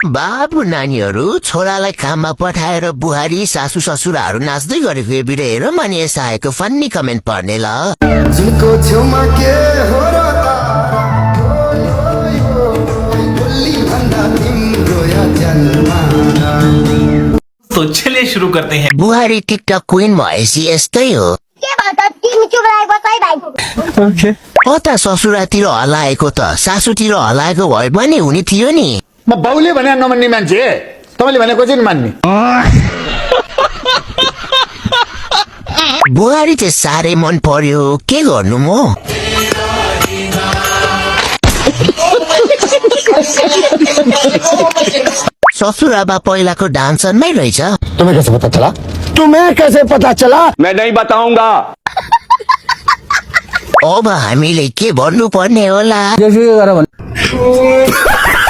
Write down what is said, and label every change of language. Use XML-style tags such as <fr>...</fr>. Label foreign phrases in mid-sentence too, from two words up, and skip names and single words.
<ne>बाबु नानीहरू छोरालाई काममा पठाएर बुहारी सासू ससुराहरू नाच्दै गरेको यो भिडियो हेर अनि यस आएको</ne> <en>funny comment</en> <ne>पढ्ने ल जुनको छेउमा के हो र</ne> <hi>तो चलिए शुरू करते हैं।</hi> <ne>बुहारी</ne> <en>TikTok queen</en> <ne>भएपछि यस्तै हो हो त ससुरातिर हलाएको त सासूतिर हलाएको भए पनि हुने थियो नि म बाउले भने नमान्ने मान्छे तपाईले भनेको चाहिँ मान्ने बुहारी चाहिँ साह्रै मन पर्यो के गर्नु म ससुराबा पहिलाको डान्सरमै रहेछ</ne> <hi>तुम्हें कैसे पता चला तुम्हें कैसे पता चला मैं नहीं बताऊंगा।</hi> <ne>अब हामीले के भन्नु पर्ने होला जसो गर</ne>